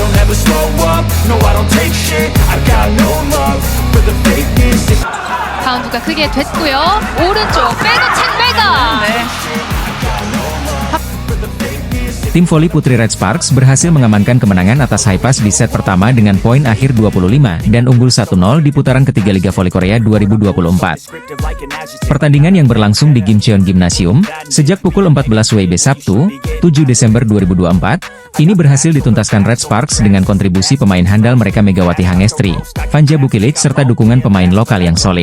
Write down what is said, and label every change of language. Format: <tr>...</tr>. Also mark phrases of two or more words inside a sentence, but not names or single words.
<en>never slow up, no I don't take shit. I got no love for the fakeness.</en> <ko>바운드가 크게 됐고요. 오른쪽 백어택 메가.</ko> <id>Tim voli putri Red Sparks berhasil mengamankan kemenangan atas Hypas di set pertama dengan poin akhir 25 dan unggul 1-0 di putaran ketiga Liga Voli Korea 2024. Pertandingan yang berlangsung di Gimcheon Gymnasium sejak pukul 14 WIB Sabtu, 7 Desember 2024, ini berhasil dituntaskan Red Sparks dengan kontribusi pemain handal mereka Megawati Hangestri, Vanja Bukilic serta dukungan pemain lokal yang solid.</id>